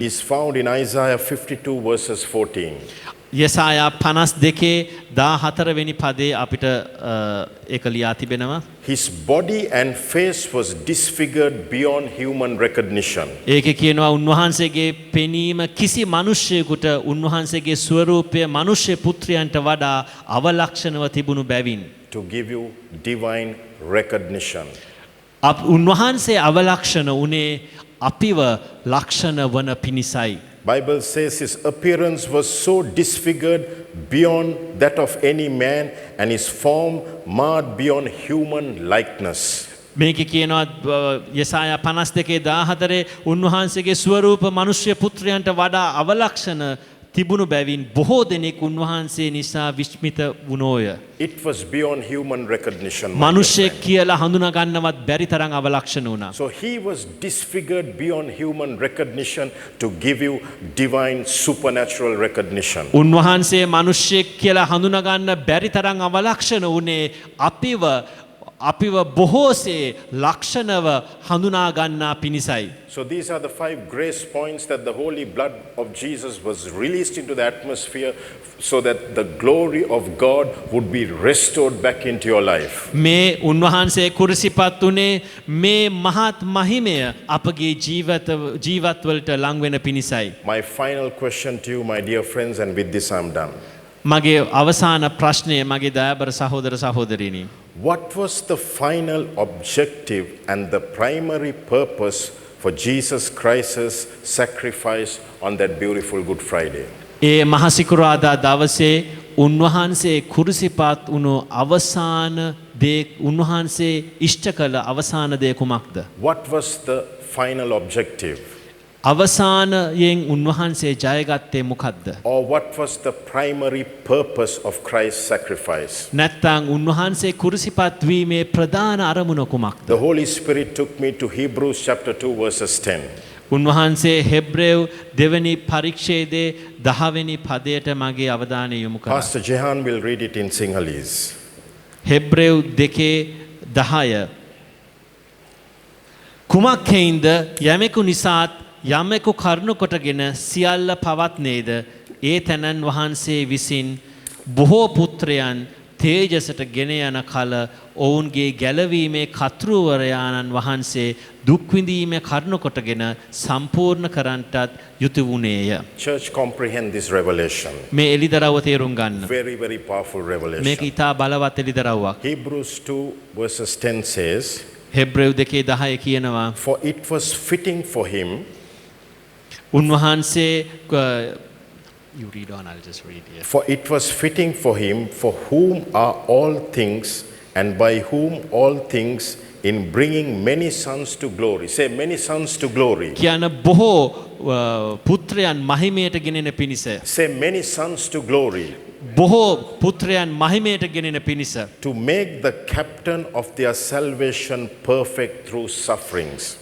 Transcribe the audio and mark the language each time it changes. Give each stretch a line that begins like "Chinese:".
English: Is found in Isaiah 52 verses 14.
Sinhala: යසායා 52:14 වෙනි පදේ අපිට ඒක ලියා තිබෙනවා.
English: His body and face was disfigured beyond human recognition.
Sinhala: ඒකේ කියනවා උන්වහන්සේගේ පෙනීම කිසි මිනිසෙකුට උන්වහන්සේගේ ස්වරූපය මිනිස් පුත්‍රයන්ට වඩා අවලක්ෂණව තිබුණු බැවින්
English: To give you divine recognition.
Sinhala: උන්වහන්සේ අවලක්ෂණ උනේ අපිව ලක්ෂණ වන පිණිසයි.
English: Bible says his appearance was so disfigured beyond that of any man and his form marred beyond human likeness.
Sinhala: මේක කියනවා යසායා 52:14 උන්වහන්සේගේ ස්වරූප මිනිස් පුත්‍රයන්ට වඩා අවලක්ෂණ තිබුණු බැවින් බොහෝ දෙනෙක් උන්වහන්සේ නිසා විස්මිත වුණෝය.
English: It was beyond human recognition.
Sinhala: මිනිසෙක් කියලා හඳුනා ගන්නවත් බැරි තරම් අවලක්ෂණ වුණා.
English: So he was disfigured beyond human recognition to give you divine supernatural recognition.
Sinhala: උන්වහන්සේ මිනිසෙක් කියලා හඳුනා ගන්න බැරි තරම් අවලක්ෂණ වුණේ අපිව බොහෝසේ ලක්ෂණව හඳුනා ගන්නා පිණිසයි.
English: So these are the 5 grace points that the holy blood of Jesus was released into the atmosphere so that the glory of God would be restored back into your life.
Sinhala: මේ උන්වහන්සේ කුරුසිපත් උනේ මේ මහත් මහිමය අපගේ ජීවත් වලට ලං වෙන පිණිසයි.
English: My final question to you, my dear friends, and with this I'm done.
Sinhala: මගේ අවසාන ප්‍රශ්නය මගේ දයාබර සහෝදර සහෝදරිනි.
English: What was the final objective and the primary purpose for Jesus Christ's sacrifice on that beautiful Good Friday?
Sinhala: ඒ මහසිකුරාදා දවසේ උන්වහන්සේ කුරුසිපත් වුණු අවසාන දේ උන්වහන්සේ ඉෂ්ට කළ අවසාන දේ කුමක්ද?
English: What was the final objective?
Sinhala: අවසානයෙන් උන්වහන්සේ ජයගත්තේ මොකද්ද?
English: Or what was the primary purpose of Christ's sacrifice?
Sinhala: නැත්නම් උන්වහන්සේ කුරුසිපත් වීමේ ප්‍රධාන අරමුණ කුමක්ද?
English: The Holy Spirit took me to Hebrews chapter 2 verses 10.
Sinhala: උන්වහන්සේ හෙබ්‍රේව් දෙවැනි පරිච්ඡේදයේ 10 වෙනි පදයට මගේ අවධානය යොමු කළා.
English: Pastor Jehan will read it in Sinhalese.
Sinhala: හෙබ්‍රේව් 2:10 කුමක් හේින්ද යමෙකු නිසාත් යමෙකු කරුණු කොටගෙන සියල්ල පවත්නේද ඒ තැනන් වහන්සේ විසින් බොහෝ පුත්‍රයන් තේජසට ගෙන යන කල ඔවුන්ගේ ගැලවීමේ කර්තෘවරයාණන් වහන්සේ දුක් විඳීමේ කරුණු කොටගෙන සම්පූර්ණ කරන්නටත් යුතු වුණේය.
English: Church, comprehend this revelation.
Sinhala: මේ එළිදරව්ව තේරුම් ගන්න.
English: Very, very powerful
Sinhala: මේක
English: revelation.
Sinhala: ඊටා බලවත් එළිදරව්වක්.
English: Hebrews 2 verses 10 says,
Sinhala: හෙබ්‍රේව් 2:10 කියනවා
English: for it was fitting for him.
Sinhala: උන්වහන්සේ
English: You read on, I'll just read here. For it was fitting for him, for whom are all things, and by whom all things, in bringing many sons to glory. Say many sons to glory.
Sinhala: කියන බොහෝ පුත්‍රයන් මහිමයට ගෙනෙන පිණිස.
English: Say many sons to glory.
Sinhala: බොහෝ පුත්‍රයන් මහිමයට ගෙනෙන පිණිස.
English: To make the captain of their salvation perfect through sufferings.